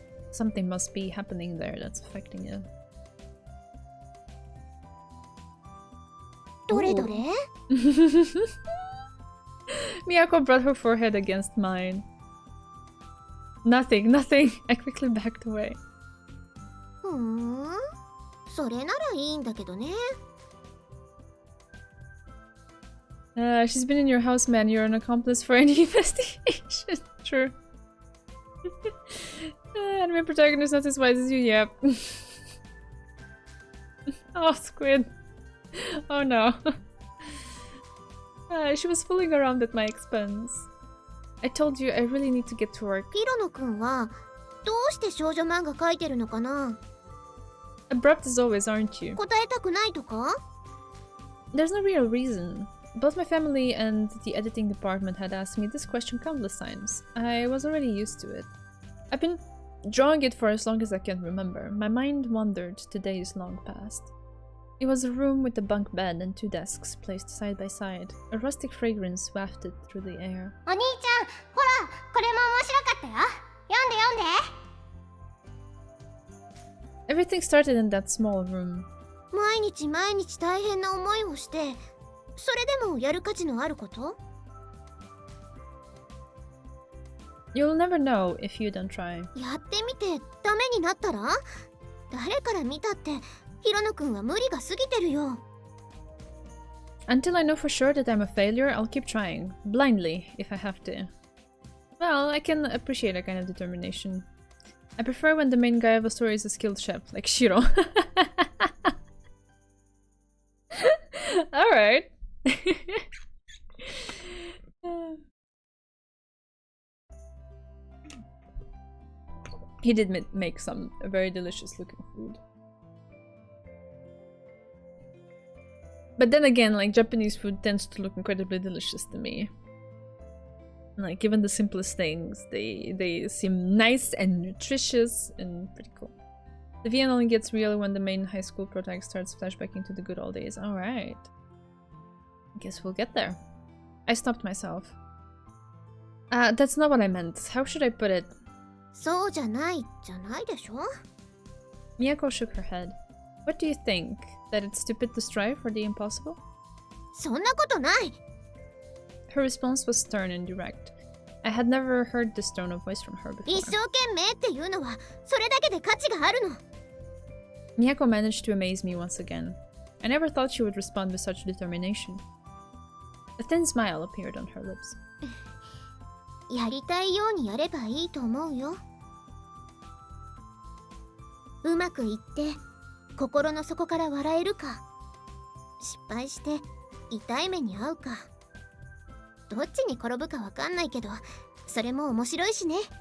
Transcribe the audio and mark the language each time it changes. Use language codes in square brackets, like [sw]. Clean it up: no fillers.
[en] Something must be happening there that's affecting it. [ja] どれどれ？ [en] Miyako brought her forehead against mine. Nothing, nothing. I quickly backed away. [ja] ふーん、それならいいんだけどね。 [en] She's been in your house, man. You're an accomplice for any investigation. True. Anime protagonist not as wise as you, yep. Oh, Squid. Oh no. She was fooling around at my expense. I told you I really need to get to work. [ja] ヒロノくんはどうして少女漫画描いてるのかな？ [en] Abrupt as always, aren't you? [ja] 答えたくないとか？ [en] There's no real reason. Both my family and the editing department had asked me this question countless times. I was already used to it. I've been drawing it for as long as I can remember. My mind wandered to days long past. It was a room with a bunk bed and 2 desks placed side by side. A rustic fragrance wafted through the air. [ja] お兄ちゃん、ほら、これも面白かったよ。読んで。 [en] Everything started in that small room. [ja] 毎日毎日大変な思いをして、それでもやる価値のあること？ [en] You'll never know if you don't try. [ja] やってみてダメになったら？誰から見たってヒロノくんは無理が過ぎてるよ。 [en] Until I know for sure that I'm a failure, I'll keep trying. Blindly, if I have to. Well, I can appreciate that kind of determination. I prefer when the main guy of a story is a skilled chef, like Shiro. Alright. He did make some very delicious looking food. But then again, like, Japanese food tends to look incredibly delicious to me. Like, even the simplest things, they seem nice and nutritious and pretty cool. The VN only gets real when the main high school protagonist starts flashbacking to the good old days. Alright. Guess we'll get there. I stopped myself. That's not what I meant. How should I put it? [ja] そうじゃないじゃないでしょ [en] Miyako shook her head. What do you think? That it's stupid to strive for the impossible? [ja] そんなことない [en] Her response was stern and direct. I had never heard this tone of voice from her before. [ja] 一生懸命っていうのはそれだけで価値があるの [en] Miyako managed to amaze me once again. I never thought she would respond with such determination. A thin smile appeared on her lips. [ja] やりたいようにやればいいと思うようまくいって心の底から笑えるか失敗して痛い目に遭うかどっちに転ぶかわかんないけどそれも面白いしね